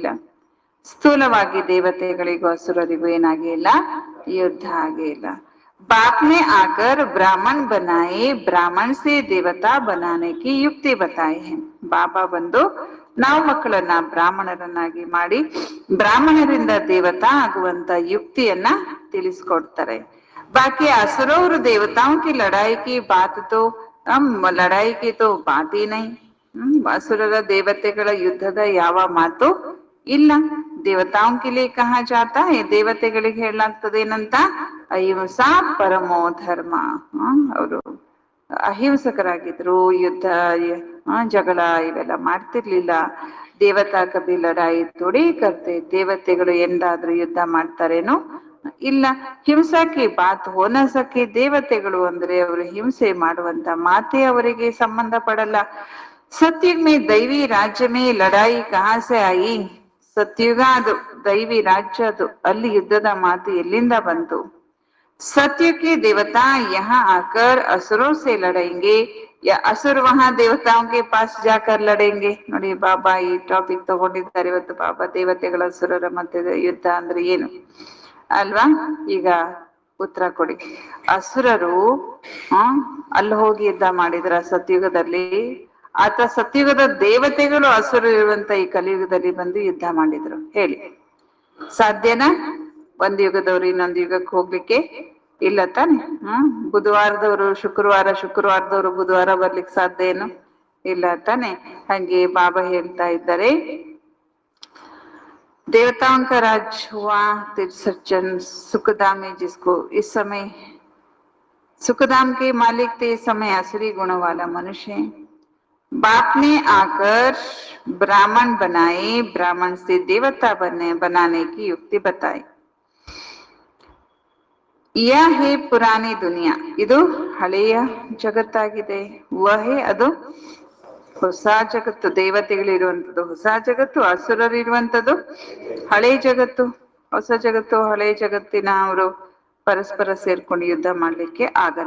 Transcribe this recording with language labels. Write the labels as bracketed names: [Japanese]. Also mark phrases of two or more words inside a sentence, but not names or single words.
[Kannada] ಸ್ಥೂಲವಾಗಿ ದೇವತೆಗಳಿಗೂ ಅಸುರರಿಗೂ ಏನಾಗೇ ಇಲ್ಲ, ಯುದ್ಧ ಆಗೇ ಇಲ್ಲ. [Hindi] बाप ने आकर ब्राह्मण बनाए, ब्राह्मण से देवता बनाने की युक्ति बताए है. [Kannada] ಬಾಬಾ ಬಂದು ನಾವು ಮಕ್ಕಳನ್ನ ಬ್ರಾಹ್ಮಣರನ್ನಾಗಿ ಮಾಡಿ ಬ್ರಾಹ್ಮಣರಿಂದ ದೇವತಾ ಆಗುವಂತ ಯುಕ್ತಿಯನ್ನ ತಿಳಿಸ್ಕೊಡ್ತಾರೆ. [Hindi] बाकी असुरों और देवताओं की लड़ाई की बात तो लड़ाई की तो बात ही नहीं. [Kannada] असुरರ ದೇವತೆಗಳ ಯುದ್ಧದ ಯಾವ ಮಾತು ಇಲ್ಲ. [Hindi] ದೇವತಾओं के लिए कहा जाता है, [Kannada] ದೇವತೆಗಳಿಗೆ ಹೇಳಲಾಗ್ತದೆ ಏನಂತ? [Sanskrit] ಅಹಿಂಸಾ ಪರಮೋ ಧರ್ಮ. [Kannada] ಅವರು ಅಹಿಂಸಕರಾಗಿದ್ರು, ಯುದ್ಧ ಜಗಳ ಇವೆಲ್ಲ ಮಾಡ್ತಿರ್ಲಿಲ್ಲ. [Hindi] देवता कभी लड़ाई थोड़ी करते. [Kannada] ದೇವತೆಗಳು ಎಂದಾದ್ರೂ ಯುದ್ಧ ಮಾಡ್ತಾರೇನು? ಇಲ್ಲ. [Hindi] हिंसा की बात हो न सके. [Kannada] ದೇವತೆಗಳು ಅಂದ್ರೆ ಅವರು ಹಿಂಸೆ ಮಾಡುವಂತ ಮಾತೆ ಅವರಿಗೆ ಸಂಬಂಧ ಪಡಲ್ಲ. [Hindi] सतयुग में दैवी राज्य में लड़ाई कहाँ से आई. [Kannada] ಸತ್ಯುಗ ಅದು ದೈವಿ ರಾಜ್ಯ, ಅದು ಅಲ್ಲಿ ಯುದ್ಧದ ಮಾತು ಎಲ್ಲಿಂದ ಬಂತು? [Hindi] सत्य के देवता यहाँ आकर असुरों से लड़ेंगे या असुर वहां देवताओं के पास जाकर लड़ेंगे? [Kannada] ನೋಡಿ ಬಾಬಾ ಈ ಟಾಪಿಕ್ ತಗೊಂಡಿದ್ದಾರೆ ಇವತ್ತು. ಬಾಬಾ ದೇವತೆಗಳ ಅಸುರರ ಮಧ್ಯದ ಯುದ್ಧ ಅಂದ್ರೆ ಏನು ಅಲ್ವಾ? ಈಗ ಉತ್ತರ ಕೊಡಿ. ಅಸುರರು ಅಲ್ಲಿ ಹೋಗಿ ಯುದ್ಧ ಮಾಡಿದ್ರ ಸತ್ಯುಗದಲ್ಲಿ? ಅಥವಾ ಸತ್ಯುಗದ ದೇವತೆಗಳು ಅಸುರರು ಇರುವಂತ ಈ ಕಲಿಯುಗದಲ್ಲಿ ಬಂದು ಯುದ್ಧ ಮಾಡಿದ್ರು? ಹೇಳಿ, ಸಾಧ್ಯನಾ? ಒಂದ್ ಯುಗದವ್ರು ಇನ್ನೊಂದು ಯುಗಕ್ಕೆ ಹೋಗ್ಲಿಕ್ಕೆ ಇಲ್ಲ ತಾನೆ? ಬುಧವಾರದವರು ಶುಕ್ರವಾರದವರು ಬುಧವಾರ ಬರ್ಲಿಕ್ಕೆ ಸಾಧ್ಯ ಏನು? ಇಲ್ಲ ತಾನೆ? ಹಂಗೆ ಬಾಬಾ ಹೇಳ್ತಾ ಇದ್ದಾರೆ, [Hindi] देवताओं का राज हुआ तिरसठ सुखधाम में, जिसको इस समय सुखधाम के मालिक थे, इस समय असुरी गुण वाला मनुष्य है. बाप ने आकर ब्राह्मण बनाए, ब्राह्मण से देवता बनाने की युक्ति बताई. यह है पुरानी दुनिया. [Kannada] ಇದು ಹಳೆಯ ಜಗತ್ತಾಗಿದೆ. ವಹೆ ಅದು ಹೊಸ ಜಗತ್ತು. ದೇವತೆಗಳಿರುವಂಥದ್ದು ಹೊಸ ಜಗತ್ತು, ಅಸುರರು ಇರುವಂಥದ್ದು ಹಳೆ ಜಗತ್ತು. ಹೊಸ ಜಗತ್ತು ಹಳೆ ಜಗತ್ತಿನ ಅವರು ಪರಸ್ಪರ ಸೇರ್ಕೊಂಡು ಯುದ್ಧ ಮಾಡ್ಲಿಕ್ಕೆ ಆಗಲ್ಲ.